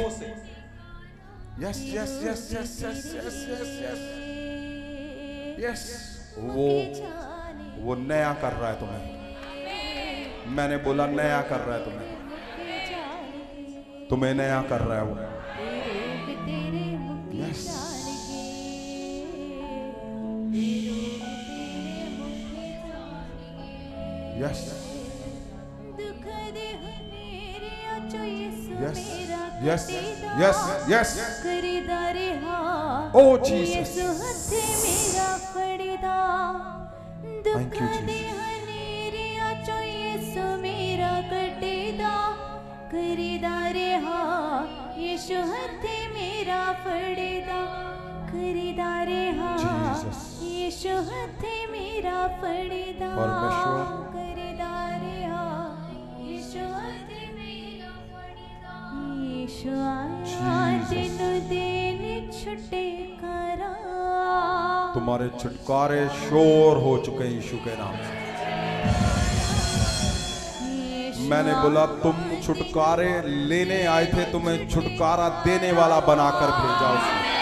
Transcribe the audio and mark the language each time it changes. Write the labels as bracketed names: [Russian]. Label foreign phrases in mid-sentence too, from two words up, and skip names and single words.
[English] yes yes yes yes yes yes yes yes yes, [Hindi] वो नया कर रहा है तुम्हें, मैंने बोला नया कर रहा है तुम्हें नया कर रहा है वो। [English] yes yes yes yes yes yes O Jesus thank you Jesus [Punjabi] ਖਰੀਦਾਰੇ ਹਾਂ ਯੀਸ਼ੂ ਹੱਥੇ ਮੇਰਾ ਫੜਦਾ ਖਰੀਦਾਰੇ ਹਾਂ ਯੀਸ਼ੂ ਹੱਥੇ ਮੇਰਾ ਫੜਦਾ [Hindi] परमेश्वर [Punjabi] ਖਰੀਦਾਰੇ ਹਾਂ ਯੀਸ਼ੂ ਹੱਥੇ ਮੇਰਾ ਫੜਦਾ ਯੀਸ਼ੂ ਆਇਆ ਤੈਨੂੰ ਦੇਣੇ ਛੁਟਕਾਰਾ [Hindi] तुम्हारे छुटकारे शोर हो चुके हैं यीशु के नाम से। मैंने बोला तुम छुटकारे लेने आए थे, तुम्हें छुटकारा देने वाला बनाकर भेजा उसने।